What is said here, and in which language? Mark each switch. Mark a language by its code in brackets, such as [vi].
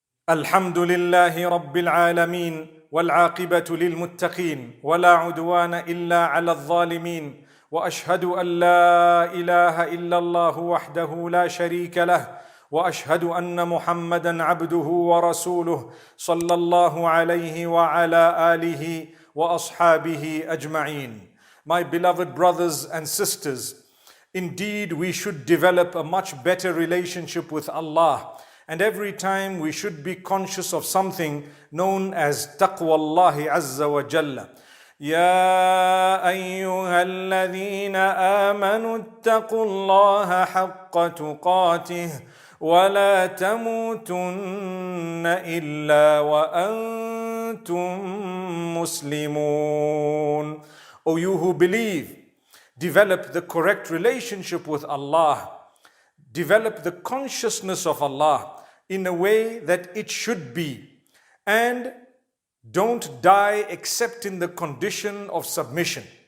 [ar] الحمد لله رب العالمين والعاقبة للمتقين ولا عدوان إلا على الظالمين وأشهد أن لا إله إلا الله وحده لا شريك له وأشهد أن محمدًا عبده ورسوله صلى الله عليه وعلى آله وأصحابه أجمعين. [en] My beloved brothers and sisters, indeed we should develop a much better relationship with Allah, and every time we should be conscious of something known as taqwa Allah azza wa jalla. [ar] يا أيها الذين آمنوا اتقوا الله حق تقاته ولا تموتن إلا وأنتم مسلمون. [en] O you who believe, develop the correct relationship with Allah. Develop the consciousness of Allah in a way that it should be. And don't die except in the condition of submission.